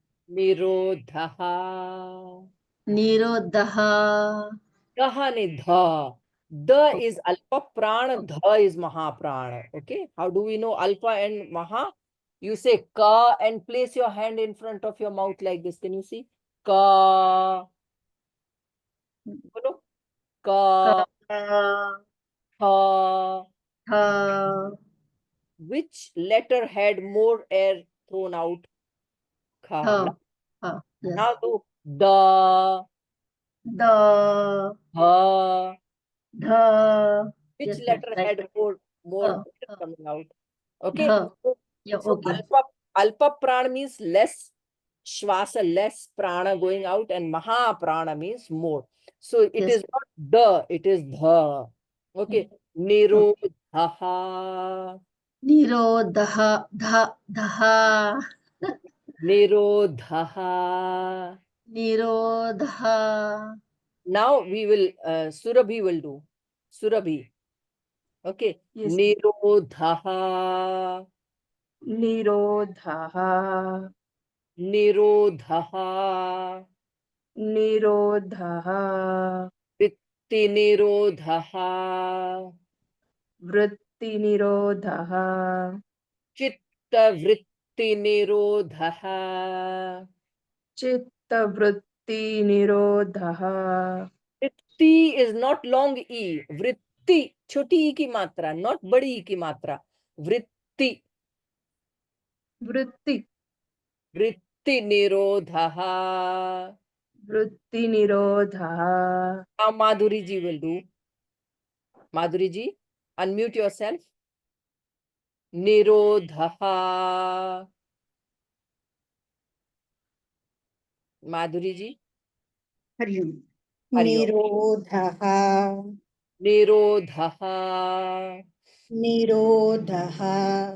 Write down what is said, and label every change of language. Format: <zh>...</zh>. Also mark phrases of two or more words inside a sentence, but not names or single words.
<sa>Nirodhaha. Nirodha, Daha ni dha.</sa> <en>The is</en> <sa>alpa prana,</sa> <en>dha is mahaprana. Okay. How do we know alpa and maha? You say ka and place your hand in front of your mouth like this. Can you see?</en> <hi>Ka. Bolo.</hi> <sa>Ka. Ka, Ha. Tha,</sa> <en>Which letter had more air thrown out?</en> <sa>Kha. Tha, Tha, yes.</sa> <en>Now do da.</en> <sa>Da, Ha. Dha,</sa> <en>Which yes, letter right. had more</en> <sa>Tha,</sa> <en>air</en> <sa>Tha,</sa> <en>coming out? Okay.</en> <sa>Dha.</sa> <en>So, Yeah, so okay.</en> <sa>alpa prana</sa> <en>means less shvasa, less prana going out, and</en> <sa>maha prana</sa> <en>means more. So it Yes. is not the, it is the. Okay. Nirodhaha.</en> <sa>Nirodha, Dha, Dha, Nirodhaha. Nirodha,</sa> <en>Now we will, Surabhi will do. Surabhi. Okay. Yes.</en> <sa>Nirodhaha. Nirodhaha, Nirodhaha. Nirodhaha, Vitti nirodhaha. Vritti Nirodhaha, Chitta vritti nirodhaha. Chitta Vritti Nirodhaha, Vritti Vritti</sa> <en>is not long E.</en> <hi>Vritti, choti E ki matra, not badi E ki matra.</hi> <sa>Vritti. Vritti. Vritti nirodhaha. Vritti nirodha.</sa> <en>Now Madhuri ji will do. Madhuri ji, unmute yourself.</en> <sa>Nirodhaha.</sa> <en>Madhuri ji.</en> <sa>Hari Om. Hari Om. Nirodhaha. Nirodhaha. Nirodhaha.</sa>